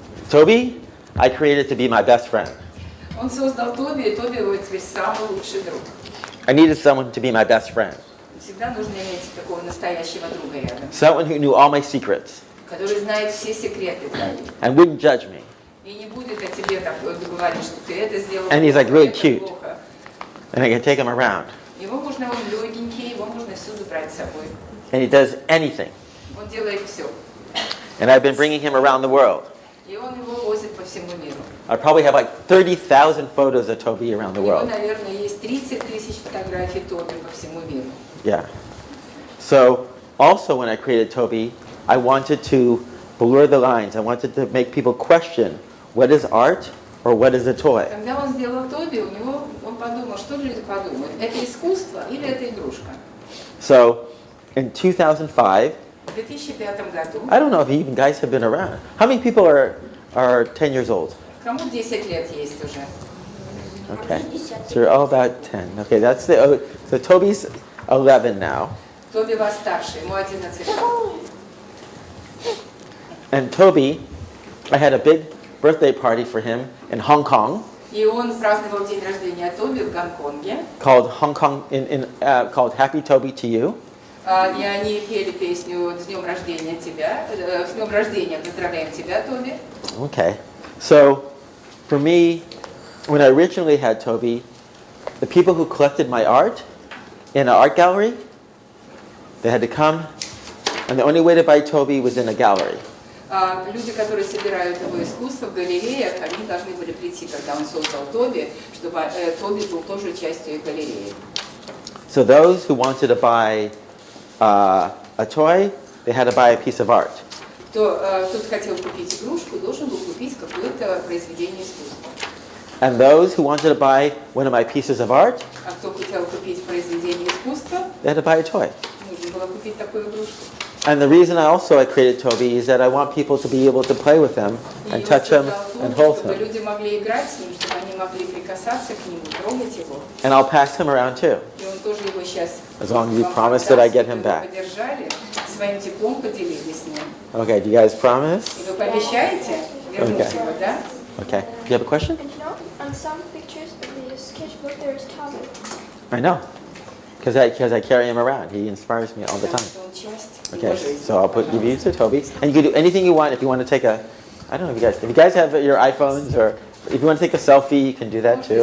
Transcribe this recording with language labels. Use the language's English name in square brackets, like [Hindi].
[English] Toby, I created to be my best friend. [Russian] Он создал Тоби, и Тоби его теперь самый лучший друг. [English] I needed someone to be my best friend. [Russian] Всегда нужно иметь такого настоящего друга рядом, [English] Someone who knew all my secrets [Russian] который знает все секреты твои. [English] and wouldn't judge me. [Russian] И не будет о тебе так говорить, что ты это сделал. [English] And he's like really [Russian] это [English] cute. [Russian] плохо. [English] And I can take him around. [Russian] Его можно, он легенький, его можно всюду брать с собой. [English] And he does anything. [Russian] Он делает все. [English] And I've been bringing him around the world. [Russian] И он его возит по всему миру. [English] I probably have like 30,000 photos of Toby around the [Russian] У него, [English] world. [Russian] наверное, есть 30 тысяч фотографий Тоби по всему миру. [English] Yeah. So also when I created Toby, I wanted to blur the lines. I wanted to make people question what is art or what is a toy. [Russian] Когда он сделал Тоби, у него, он подумал, что люди подумают, это искусство или это игрушка. [English] So in 2005, [Russian] В 2005 году, [English] I don't know if even guys have been around. How many people are 10 years old? [Russian] кому 10 лет есть уже? [English] Okay. So you're all about 10. Okay, that's the so Toby's 11 now. [Russian] Тоби вас старше, ему 11 лет. [English] And Toby, I had a big birthday party for him in Hong Kong [Russian] И он праздновал день рождения Тоби в Гонконге. [English] called called Happy Toby to You. [Russian] И они пели песню «С днем рождения тебя», «С днем рождения поздравляем тебя, Тоби». [English] Okay. So for me, when I originally had Toby, the people who collected my art in an art gallery, they had to come, and the only way to buy Toby was in a gallery. [Russian] Люди, которые собирают его искусство в галереях, они должны были прийти, когда он создал Тоби, чтобы Тоби был тоже частью их галереи. [English] So those who wanted to buy a toy, they had to buy a piece of art. [Russian] Кто хотел купить игрушку, должен был купить какое-то произведение искусства. [English] And those who wanted to buy one of my pieces of art, [Russian] А кто хотел купить произведение искусства, [English] they had to buy a toy. [Russian] нужно было купить такую игрушку. [English] And the reason I created Toby is that I want people to be able to play with him and touch him and hold [Russian] Чтобы [English] him. [Russian] люди могли играть с ним, чтобы они могли прикасаться к нему, трогать его. [English] And I'll pass him around too. [Russian] И он тоже его сейчас [English] As long as you promise that I get him back. [Russian] поддержали, своим теплом поделились с ним. [English] Okay, do you guys promise? [Russian] И вы пообещаете вернуть его, да? [English] Okay. Do you have a question? And you know, on some pictures in the sketchbook there is Tommy. I know. Because I carry him around. He inspires me all the time. [Russian] Он часть [English] Okay, [Russian] его жизни. [English] so I'll give you to Toby. And you can do anything you want if you want to take a, I don't know if you guys have your iPhones or if you want to take a selfie, you can do that too.